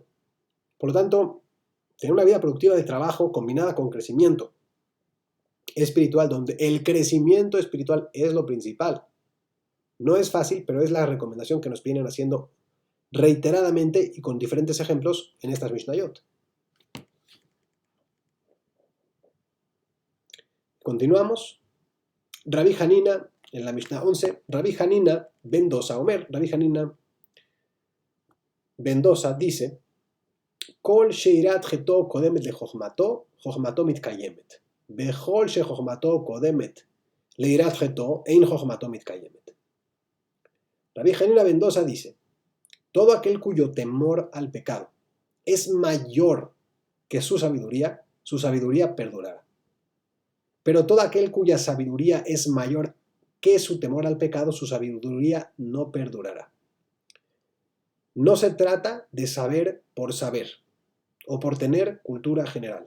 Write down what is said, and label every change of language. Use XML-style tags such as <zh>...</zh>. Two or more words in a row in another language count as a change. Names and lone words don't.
<es>Por lo tanto, tener una vida productiva de trabajo combinada con crecimiento espiritual, donde el crecimiento espiritual es lo principal. No es fácil, pero es la recomendación que nos vienen haciendo reiteradamente y con diferentes ejemplos en estas Mishnayot. Continuamos. Rabbi Hanina, en la Mishnah 11, Rabbi Hanina ben Dosa Omer, Rabbi Hanina ben Dosa dice,</es> <he>כל שיראת חטאו קודמת לחכמתו, חכמתו מתקיימת. וכל שחכמתו קודמת ליראת חטאו, אין חכמתו מתקיימת.</he> <es>Rabbi Hanina ben Dosa dice, todo aquel cuyo temor al pecado es mayor que su sabiduría perdurará. Pero todo aquel cuya sabiduría es mayor que su temor al pecado, su sabiduría no perdurará. No se trata de saber por saber o por tener cultura general.</es>